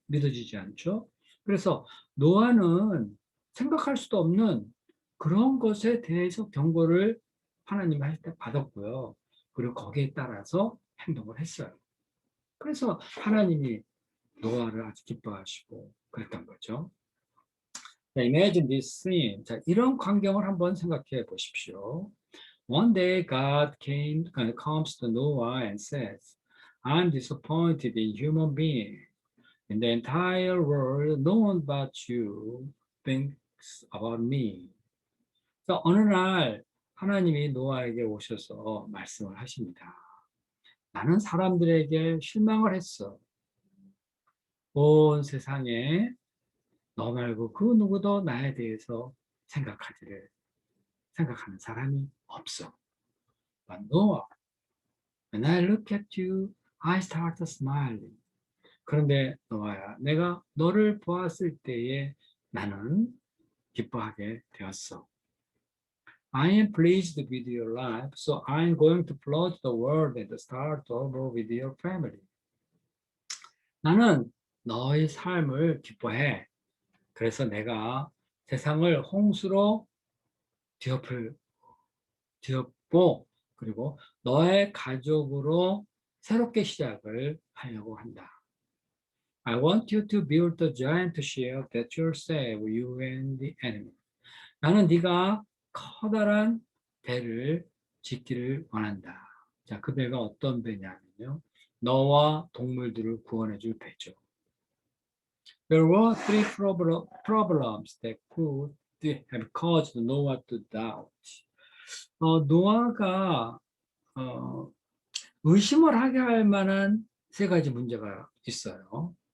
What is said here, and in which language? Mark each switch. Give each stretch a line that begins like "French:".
Korean: 믿어지지 않죠? 그래서 노아는 생각할 수도 없는 그런 것에 대해서 경고를 하나님 할 때 받았고요. 그리고 거기에 따라서 행동을 했어요. 그래서 하나님이 노아를 아주 기뻐하시고 그랬던 거죠.
English: 자, imagine this scene.
Korean: 자, 이런 광경을 한번 생각해 보십시오.
English: One day comes to Noah and says, I'm disappointed in human being. In the entire world, no one but you thinks about me.
Korean: 그래서 어느 날 하나님이 노아에게 오셔서 말씀을 하십니다. 나는 사람들에게 실망을 했어. 온 세상에 너 말고 그 누구도 나에 대해서 생각하는 사람이 없어.
English: But Noah, when I look at you, I start smiling.
Korean: 그런데 노아야, 내가 너를 보았을 때에 나는 기뻐하게 되었어.
English: I am pleased with your life, so I am going to flood the world and start over with your family.
Korean: 나는 너의 삶을 기뻐해. 그래서 내가 세상을 홍수로 뒤엎을, 뒤엎고, 그리고 너의 가족으로 새롭게 시작을 하려고 한다.
English: I want you to build a giant ship that will save you and the enemy.
Korean: 나는 네가 커다란 배를 짓기를 원한다. 자, 그 배가 어떤 배냐면요. 너와 동물들을 구원해 줄 배죠.
English: There were three problems that could have caused Noah to doubt.
Korean: 노아가 어, 의심을 하게 할 만한 세 가지 문제가 있어요.